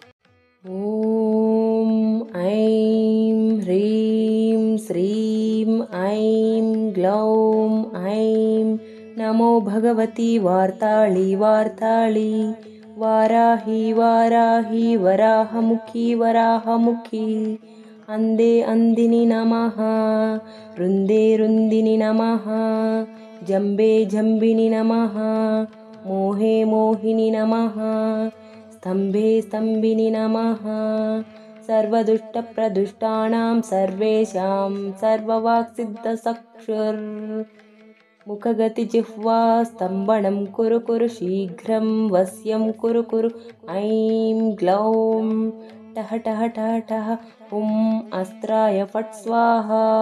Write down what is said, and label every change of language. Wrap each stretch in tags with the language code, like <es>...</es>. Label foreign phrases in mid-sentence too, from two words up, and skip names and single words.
<sa>ఓం ఐం హ్రీం శ్రీం ఐం గ్లౌం ఐం నమో భగవతి వార్తాళి వార్తాళి వారాహి వారాహి వరాహముఖి వరాహముఖి అందే అందిని నమః రుందే రుందిని నమః జంబే జంబిని నమః మోహే మోహిని నమః स्तंभे स्तंभिनि नमः सर्वदुष्टप्रदुष्टानां सर्वेषां सर्ववाक्सिद्धचक्षुर् मुखगतिजिह्वा स्तम्भनं कुरु कुरु शीघ्रं वश्यं कुरु कुरु ऐं ग्लौं टः टः टः टः हुं अस्त्राय फट् स्वाहा.</sa>